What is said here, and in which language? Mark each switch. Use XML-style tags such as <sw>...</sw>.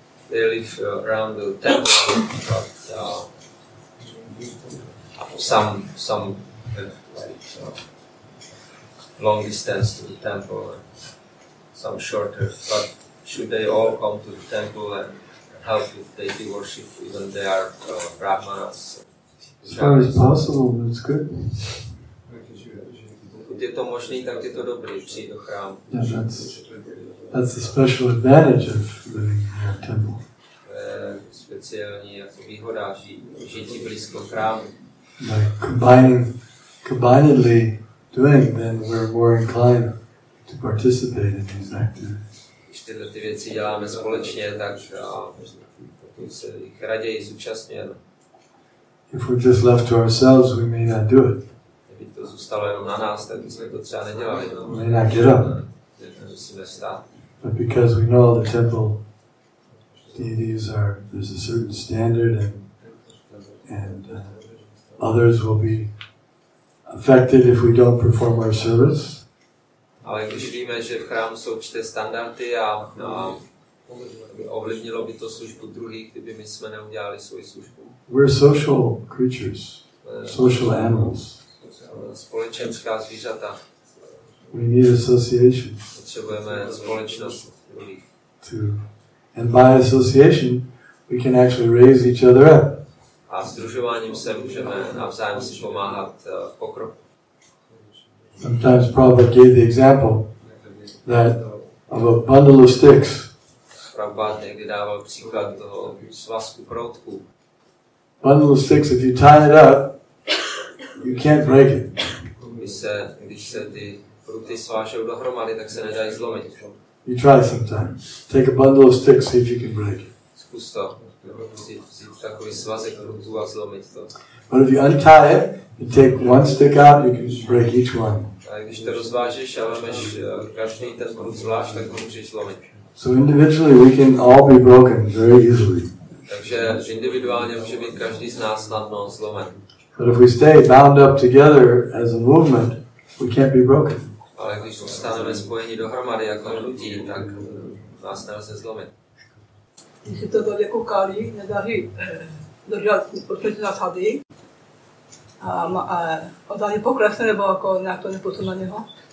<en>they live around the temple, but some have long distance to the temple and some shorter, but should they all come to the temple and help with deity worship even they are brahmanas? As far as possible, that's good.</en> <cs>Pokud je to možný, tak je to dobrý, přijít do chrámu.</cs> <en>Yeah, that's the special advantage of living in a temple.</en> <cs>To je speciální jako výhoda žití blízko chrámu.</cs> <en>By combinedly doing, then we're more inclined to participate in these activities.</en> <cs>Když tyhle ty věci děláme společně, tak potom se jich raději zúčastňujeme.</cs> <en>If we're just left to ourselves, we may not do it.</en> <cs>Kdyby to zůstalo jenom na nás, tak bychom to třeba nedělali.</cs> <en>We may not get up.</en> <cs>Musíme vstát.</cs> <en>But because we know the temple deities there's a certain standard, and others will be affected if we don't perform our service.</en> <cs>Ale když víme, že v chrámu jsou určité standardy a ovlivnilo by to službu druhých, kdyby my jsme neudělali svoji službu.</cs> <en>We're social creatures, social animals.</en> <cs>Společenská zvířata.</cs> <en>We need association.</en> <cs>Potřebujeme společnost druhých.</cs> <en>And by association, we can actually raise each other up.</en> <cs>A sdružováním se můžeme navzájem si pomáhat v pokroku.</cs> <en>Sometimes Prabhupada gave the example that of a bundle of sticks.</en> <cs>Prabhupada někdy dával příklad toho svazku proutků.</cs> <en>Bundle of sticks, if you tie it up, you can't break it.</en> <cs>Když se ty pruty svážou dohromady, tak se nedají zlomit.</cs> <en>You try sometime. Take a bundle of sticks, see if you can break it.</en> <cs>Zkus to. Vzít takový svazek prutů a zlomit to.</cs> <en>But if you untie it, you take one stick out, you can break each one.</en> <cs>A když to rozvážeš a vemeš každý ten prut zvlášť, tak ho můžeš zlomit.</cs> <en>So individually we can all be broken very easily.</en> <cs>Takže individuálně může být každý z nás snadno zlomen.</cs> <en>But if we stay bound up together as a movement, we can't be broken.</en> <cs>Ale když zůstaneme spojeni dohromady jako hnutí, tak nás nelze zlomit. Když se to tady jako kálí, nedaří držet odpočet zásady a odání poklesne, nebo jako nějak to neposune na něho.</cs>